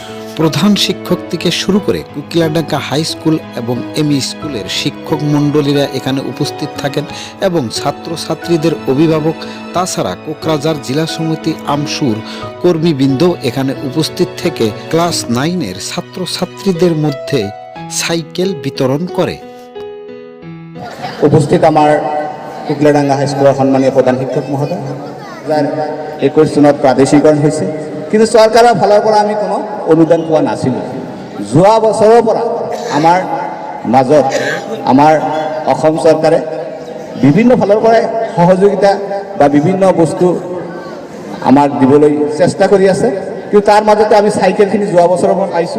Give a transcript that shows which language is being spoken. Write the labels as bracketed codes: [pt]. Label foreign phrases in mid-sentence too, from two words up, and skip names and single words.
[bn] প্রধান শিক্ষক থেকে শুরু করে কুকিলাডাঙ্গা হাই স্কুল এবং এমই স্কুলের শিক্ষক মণ্ডলীরা এখানে উপস্থিত থাকেন এবং ছাত্রছাত্রীদের অভিভাবক, তাছাড়া কোকরাঝার জেলা সমিতি আমসুর কর্মীবৃন্দ এখানে উপস্থিত থেকে ক্লাস 9-এর ছাত্রছাত্রীদের মধ্যে সাইকেল বিতরণ করে। উপস্থিত আমার কুকিলাডাঙ্গা হাই স্কুলের সম্মানীয় প্রধান শিক্ষক মহোদয়, [as] 2021 চনত প্ৰাদেশিকৰণ হৈছে, কিন্তু চৰকাৰৰ ফালৰ পৰা আমি কোনো অনুদান পোৱা নাছিলোঁ। যোৱা বছৰৰ পৰা আমাৰ মাজত আমাৰ অসম চৰকাৰে বিভিন্ন ফালৰ পৰাই সহযোগিতা বা বিভিন্ন বস্তু আমাক দিবলৈ চেষ্টা কৰি আছে, কিন্তু তাৰ মাজতে আমি চাইকেলখিনি যোৱা বছৰৰ পৰা পাইছোঁ।